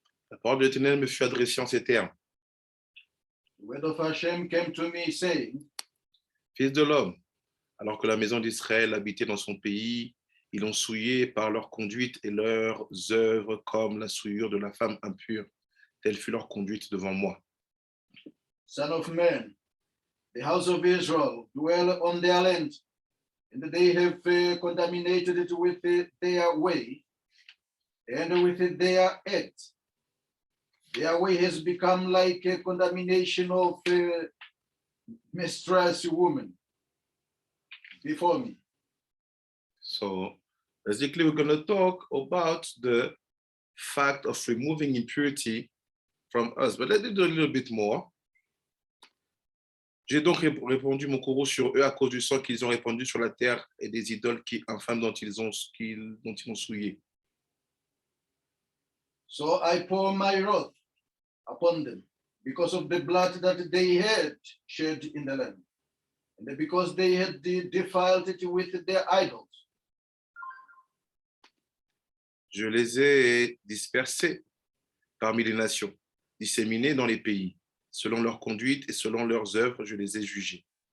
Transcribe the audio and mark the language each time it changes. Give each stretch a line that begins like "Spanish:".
French: La parole de l'Éternel me fut adressée en ces termes.
English: The word of Hashem came to me saying,
French: Fils de l'homme, alors que la maison d'Israël habitait dans son pays, ils l'ont souillé par leur conduite et leurs œuvres comme la souillure de la femme impure. Telle fut leur conduite devant moi.
English: Son of man, the house of Israel dwell on their land, and they have contaminated it with their way and with their act. Their way has become like a contamination of a mistress woman before me. So basically, we're going to talk about the fact of removing impurity from us. But let's do a little bit more.
French: J'ai donc répandu mon courroux sur eux à cause du sang qu'ils ont répandu sur la terre et des idoles infâmes dont ils ont souillé.
English: So I pour my wrath upon them because of the blood that they had shed in the land, and because they had defiled it with their idols.
French: Je les ai dispersés parmi les nations, disséminés dans les pays. Selon leur conduite et selon leurs œuvres, je les ai jugés.